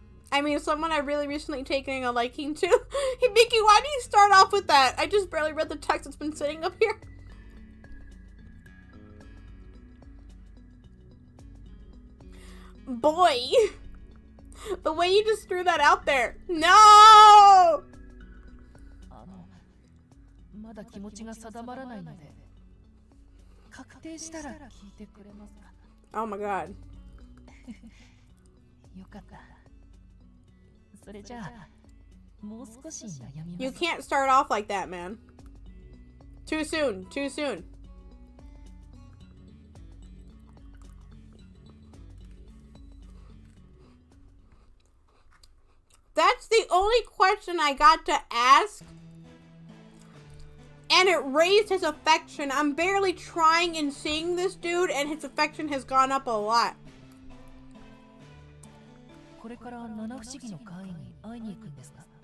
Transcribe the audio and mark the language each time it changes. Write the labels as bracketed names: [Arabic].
[English] I mean, someone I really recently taken a liking to. Hibiki, why do you start off with that? I just barely read the text that's been sitting up here. Boy, the way you just threw that out there. No! [Japanese] まだ気持ちが定まらないので、確定したら聞いてくれますか? [English] Oh my god. [Japanese] よかった。それじゃあ、もう少し悩みます。 [English] You can't start off like that, man. Too soon, too soon. That's the only question I got to ask. And it raised his affection. I'm barely trying and seeing this dude, and his affection has gone up a lot. [Japanese] これから七不思議の会に会いに行くんですか?